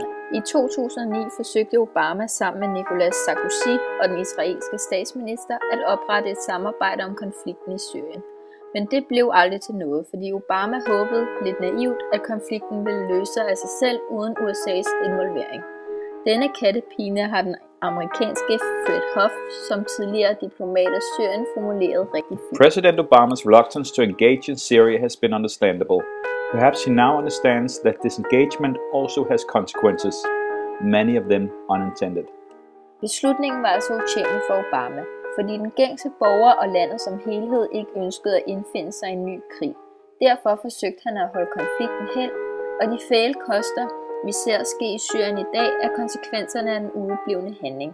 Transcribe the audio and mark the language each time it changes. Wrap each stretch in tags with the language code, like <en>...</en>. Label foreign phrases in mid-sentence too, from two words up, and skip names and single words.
<da>I 2009 forsøgte Obama sammen med Nicolas Sarkozy og den israelske statsminister at oprette et samarbejde om konflikten i Syrien. Men det blev aldrig til noget, fordi Obama håbede lidt naivt, at konflikten ville løse sig af sig selv uden USA's involvering. Denne kattepine har den amerikanske Fred Huff, som tidligere diplomat af Syrien, formuleret rigtig fint.</da> <en>President Obama's reluctance to engage in Syria has been understandable. Perhaps he now understands that disengagement also has consequences, many of them unintended.</en> <da>Beslutningen var altså utjentlig for Obama, fordi den gængse borger og landet som helhed ikke ønskede at indfinde sig i en ny krig. Derfor forsøgte han at holde konflikten hen, og de fæle koster, vi ser ske i Syrien i dag, er konsekvenserne af den udeblivende handling.</da>